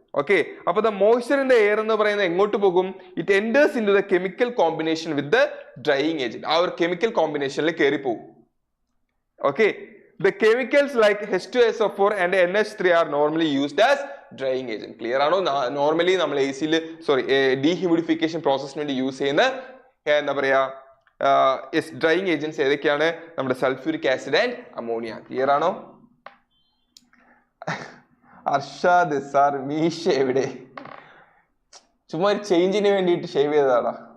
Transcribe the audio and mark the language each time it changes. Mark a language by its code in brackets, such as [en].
[en] okay, അപ്പൊ the moisture in the air [ml] എന്ന് പറയുന്നത് എങ്ങോട്ട് പോകും? [en] It enters into the chemical combination with the drying agent. [ml] ആ ഒരു കെമിക്കൽ കോമ്പിനേഷനിൽ കയറി പോകും. [en] Okay, the chemicals like H2SO4 and NH3 are normally used as drying agent. [ml] Clear ആണോ? നോർമലി നമ്മൾ എസിയിൽ ഡീഹ്യൂമിഡിഫിക്കേഷൻ പ്രോസസ്സിന് വേണ്ടി യൂസ് ചെയ്യുന്ന എന്താ പറയാ ഡ്രൈയിങ് ഏജന്റ്സ് ഏതൊക്കെയാണ്? നമ്മുടെ sulphuric acid and ammonia. Clear ആണോ? അർഷാദ് സാർ മീശ എവിടെ? ചുമ്മാ ഒരു ചേഞ്ചിന് വേണ്ടിയിട്ട് ഷേവ് ചെയ്തതാടാ.